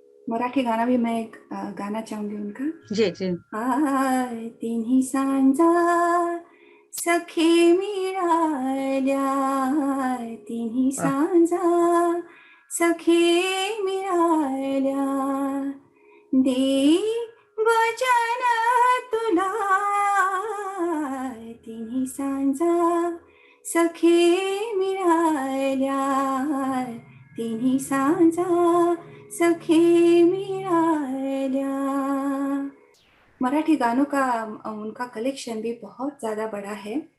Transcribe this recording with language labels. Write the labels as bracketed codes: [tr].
[hi] मराठी गाना भी मैं गाना चाहूंगी उनका। जी जी। [mr] तिन्ही सांजा सखे मिळाल्या, तिन्ही सांजा सखे मिळाल्या, दे वचन तुला, तिन्ही सांजा सखे मिळाल्या, तिन्ही सांजा सखे मिळाल्या। [hi] मराठी गानों का उनका कलेक्शन भी बहुत ज्यादा बड़ा है।